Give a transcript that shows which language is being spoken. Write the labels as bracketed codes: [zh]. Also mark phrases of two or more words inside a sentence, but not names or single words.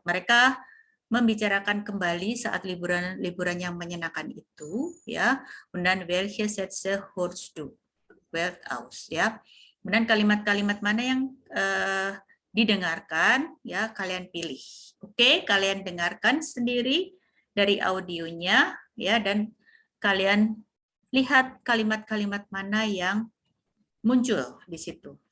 [id] Mereka membicarakan kembali saat liburan yang menyenangkan itu, ya. [de] Und dann welche Sätze hörst du? Welt aus, [id] ya. Kemudian kalimat-kalimat mana yang didengarkan, ya, kalian pilih. Oke, kalian dengarkan sendiri dari audionya, ya, dan kalian lihat kalimat-kalimat mana yang muncul di situ.